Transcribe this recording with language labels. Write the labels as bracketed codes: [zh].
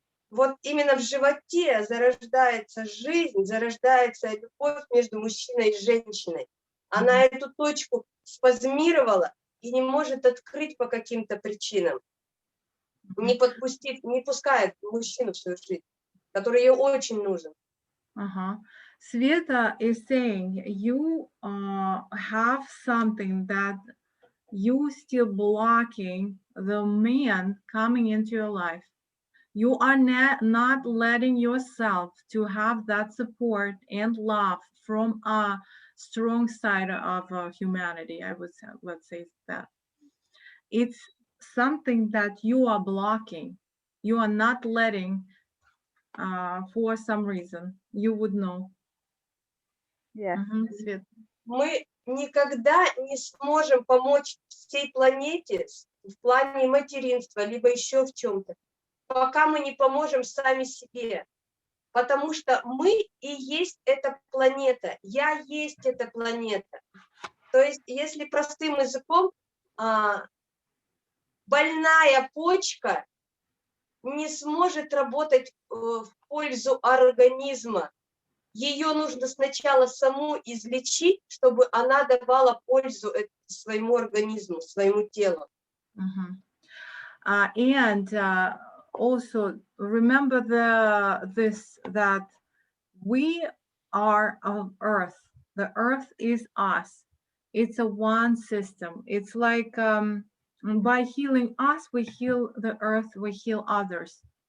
[ru] Вот именно в животе зарождается жизнь, зарождается любовь между мужчиной и женщиной. Она эту точку спазмировала и не может открыть по каким-то причинам. Не подпустив, не пускает мужчину в свою жизнь, который ей очень нужен. Uh-huh. [en] Sveta is saying you have something that you still blocking the man coming into your life. You are not letting yourself to have that support and love from a strong side of humanity. I would say, let's say that. It's something that you are blocking. You are not letting for some reason. You would know. Yes. [ru] Свет. Мы никогда не сможем помочь всей планете в плане материнства, либо еще в чем-то, пока мы не поможем сами себе. Потому что мы и есть эта планета. Я есть эта планета. То есть, если простым языком, больная почка не сможет работать в пользу организма. Ее нужно сначала саму излечить, чтобы она давала пользу своему организму, своему телу. [en] And also remember that we are of Earth. The Earth is us. It's a one system. It's like by healing us, we heal the Earth, we heal others.